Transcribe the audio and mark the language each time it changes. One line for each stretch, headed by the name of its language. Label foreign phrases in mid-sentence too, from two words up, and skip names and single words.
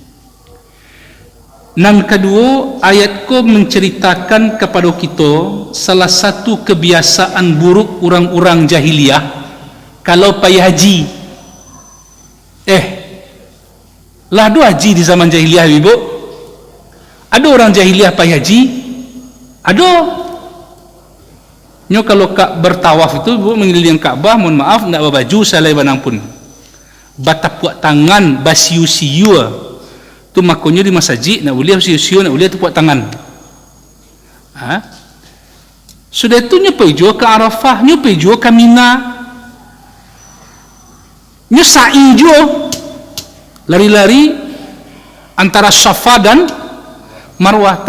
Minangkabau: Nan kedua ayat ko
Indonesian: menceritakan kepada kita salah satu kebiasaan buruk orang-orang jahiliyah kalau pergi haji. Lah ada haji di zaman jahiliyah Ibu? Ada orang jahiliyah pergi haji? Ada. Nyo kalau kak bertawaf itu Ibu mengelilingi Ka'bah, mohon maaf nak berbaju
Minangkabau: salai banang pun. Batapuak tangan basiu-siu.
Indonesian: Tu makanya di masjid nak boleh siu-siu, nak boleh tepuk tangan. Sudah itu nyo pergi ke Arafah, nyo pergi ke Mina.
Minangkabau: Nyo sa'i jo.
Indonesian: Lari-lari antara Safa dan Marwah.